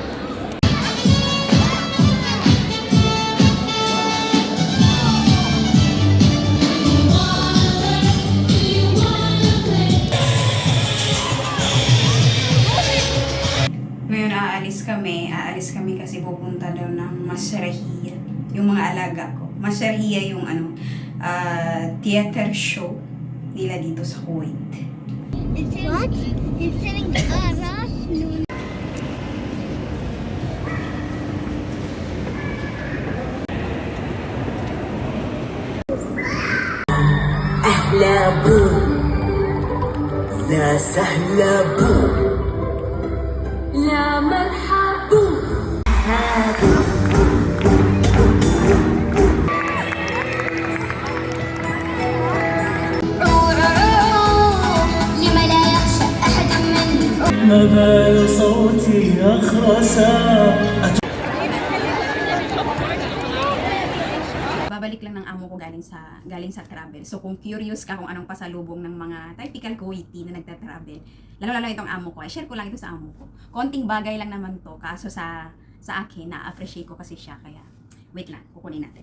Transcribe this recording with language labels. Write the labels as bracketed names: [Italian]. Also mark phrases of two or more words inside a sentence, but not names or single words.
[Filipino] Ngayon, aalis kami kasi pupunta daw ng Masrahiya. Yung mga alaga ko. Masrahiya yung [English] theater show [Filipino] nila dito sa Kuwait. [English] What? You're sitting aras? [Arabic] أهلا بو لا سهلا بو لا مرحبا لما لا يخشى أحد مني ما بال صوتي أخرسا [Filipino] Babalik lang ng amo ko galing sa travel. So kung curious ka kung anong pasalubong ng mga [English] typical Kuwaiti [Filipino] na nagta-travel, lalo itong amo ko, share ko lang ito sa amo ko. Konting bagay lang naman to, kaso sa akin, na-appreciate ko kasi siya, kaya wait lang, kukunin natin.